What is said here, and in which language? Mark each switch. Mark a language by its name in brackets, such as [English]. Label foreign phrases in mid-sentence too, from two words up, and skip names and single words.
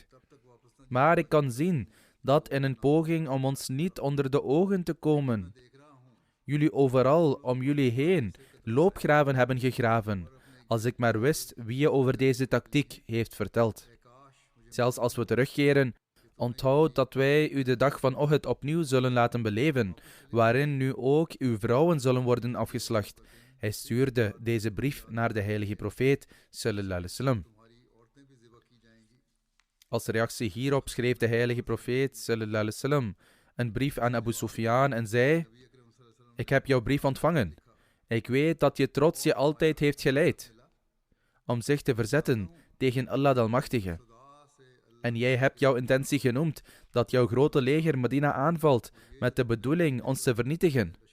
[Dutch] Maar ik kan zien dat in een poging om ons niet onder de ogen te komen, jullie overal om jullie heen loopgraven hebben gegraven, als ik maar wist wie je over deze tactiek heeft verteld. Zelfs als we terugkeren, onthoud dat wij u de dag van Uhud opnieuw zullen laten beleven, waarin nu ook uw vrouwen zullen worden afgeslacht. Hij stuurde deze brief naar de heilige profeet, [Arabic] صلى الله عليه وسلم. [Dutch] Als reactie hierop schreef de heilige profeet, [Arabic] صلى الله عليه وسلم, [Dutch] een brief aan Abu Sufyan en zei: ik heb jouw brief ontvangen. Ik weet dat je trots je altijd heeft geleid om zich te verzetten tegen Allah de Almachtige. En jij hebt jouw intentie genoemd dat jouw grote leger Medina aanvalt met de bedoeling ons te vernietigen.